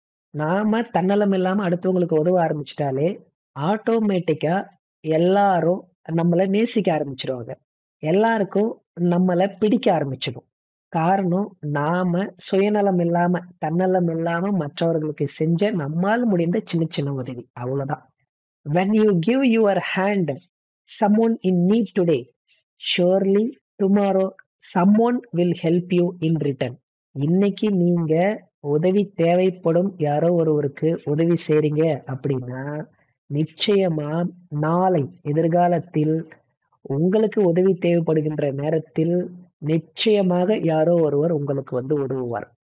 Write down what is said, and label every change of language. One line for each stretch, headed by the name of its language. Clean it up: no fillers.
Tamil: நாம தன்னலம் இல்லாம அடுத்தவங்களுக்கு உதவ ஆரம்பிச்சுட்டாலே, ஆட்டோமேட்டிக்கா எல்லாரும் நம்மள நேசிக்க ஆரம்பிச்சுருவாங்க. எல்லாருக்கும் நம்மள பிடிக்க ஆரம்பிச்சிடும். காரணம், நாம சுயநலம் இல்லாம, தன்னலம் இல்லாம மற்றவர்களுக்கு செஞ்ச நம்மால் முடிந்த சின்ன சின்ன உதவி. அவ்வளோதான்.
English: When you give your hand someone in need today, surely tomorrow someone will help you in return.
Tamil: இன்னைக்கு நீங்க உதவி தேவைப்படும் யாரோ ஒருவருக்கு உதவி செய்றீங்க அப்படின்னா, நிச்சயமா நாளை எதிர்காலத்தில் உங்களுக்கு உதவி தேவைப்படுகின்ற நேரத்தில் நிச்சயமாக யாரோ ஒருவர் உங்களுக்கு வந்து உதவுவார்.